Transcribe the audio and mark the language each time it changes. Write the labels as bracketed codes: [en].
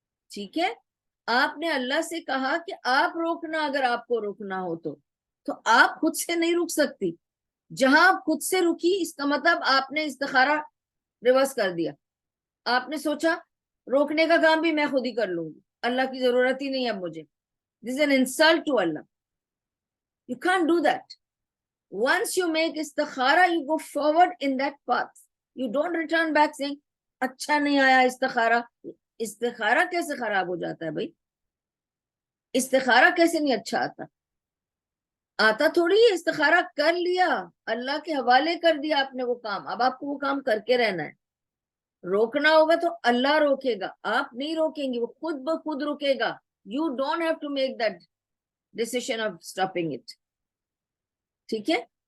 [ur] ٹھیک ہے؟ آپ نے اللہ سے کہا کہ آپ روکنا، اگر آپ کو روکنا ہو تو آپ خود سے نہیں رک سکتی۔ جہاں آپ خود سے رکی اس کا مطلب آپ نے استخارہ ریورس کر دیا، آپ نے سوچا روکنے کا کام بھی میں خود ہی کر لوں گی، اللہ کی ضرورت ہی نہیں اب مجھے۔ [en] This is an insult to Allah. You can't do that. Once you make istikhara, you go forward in that path. You don't return back saying [ur] اچھا نہیں آیا استخارہ۔ استخارہ کیسے خراب ہو جاتا ہے بھائی؟ استخارہ کیسے نہیں اچھا آتا تھوڑی ہے، استخارہ کر لیا، اللہ کے حوالے کر دیا آپ نے وہ کام، اب آپ کو وہ کام کر کے رہنا ہے۔ روکنا ہوگا تو اللہ روکے گا، آپ نہیں روکیں گے، وہ خود بخود رکے گا۔ [en] You don't have to make that decision of stopping it، [ur] ٹھیک ہے؟